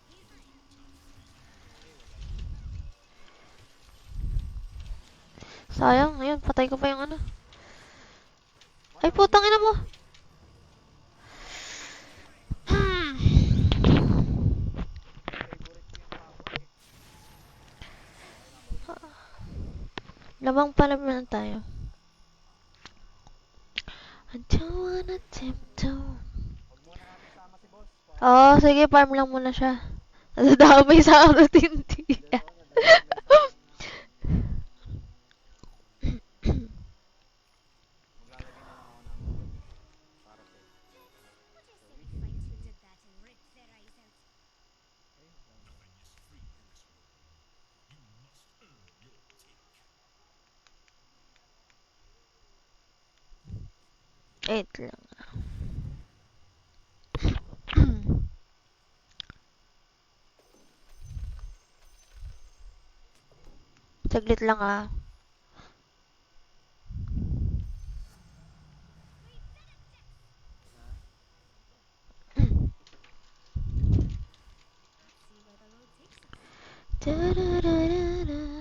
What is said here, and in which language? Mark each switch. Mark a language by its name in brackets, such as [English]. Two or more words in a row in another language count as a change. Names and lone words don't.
[Filipino] Sayang, ayun, patay ko pa yung ano. Ay, putang ina mo. Favorite ko yung tower eh. Labang pala na tayo. [English] I don't wanna tiptoe. [Filipino] Huwag muna natin sama si boss. Oo, sige, farm lang muna siya. Nadadamay sa ano, tinti. Maglalagay na lang ako ng para sa Wait lang. Saglit lang ah. Da-da-da-da-da.